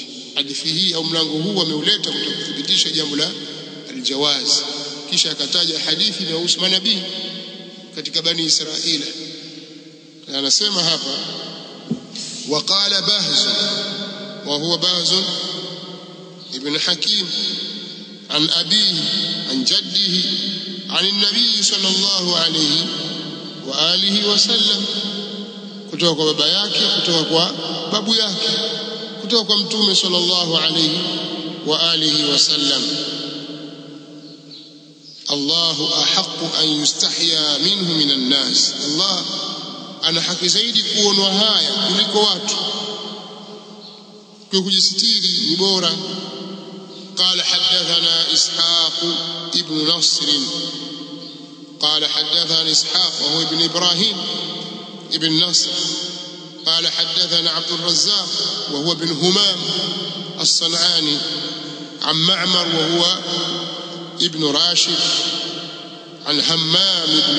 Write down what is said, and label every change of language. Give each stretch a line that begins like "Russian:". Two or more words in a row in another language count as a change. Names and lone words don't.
Swahili: Hadithi hii au mlango huu ameuleta kuthibitisha jambo la aljawaz, kisha akataja hadithi inayohusu manabii katika Bani Israila. Anasema hapa
Arabic: وقال بهز وهو بهز بن حكيم عن أبيه عن جده عن النبي صلى الله عليه وعلى آله وسلم,
Swahili: kutoka kwa baba yake, kutoka kwa babu yake, kutoka kwa mtume
Arabic: صلى الله عليه وعلى آله وسلم. الله أحق أن يستحيا منه من الناس,
Swahili: Allah ana haki zaidi kuonwa haya kuliko watu, kwa kujisitiri ni bora.
Arabic: قال حدثنا إسحاق ابن نصر قال حدثنا إسحاق وهو ابن إبراهيم ابن نصر قال حدثنا عبد الرزاق وهو ابن همام الصنعاني عن معمر وهو ابن راشد عن همام